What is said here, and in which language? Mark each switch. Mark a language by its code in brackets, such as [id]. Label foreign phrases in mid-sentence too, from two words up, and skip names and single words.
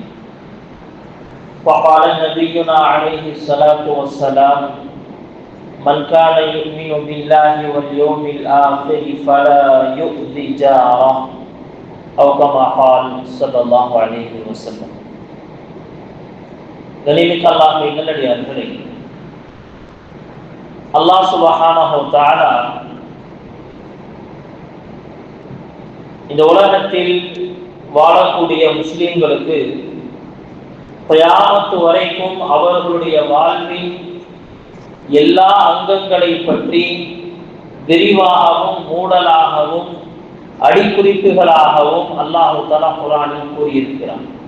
[ar] وقال نبينا عليه الصلاة والسلام من كان يؤمن بالله واليوم الآخر فلا يؤذي جاره أو كما قال صلى الله عليه وسلم. [ta] கனிமிக்க அல்லாஹ்வின் நல்லடியார்களே, [ar] الله سبحانه وتعالى [ta] இந்த உலகத்தில் வாழக்கூடிய முஸ்லிம்களுக்கு கியாமத் வரைக்கும் அவர்களுடைய வாழ்வின் எல்லா அங்கங்களை பற்றி விரிவாகவும் மூடலாகவும் அடிக்குறிப்புகளாகவும் [ar] الله تعالى [ta] குர்ஆனில் கூறியிருக்கிறார்.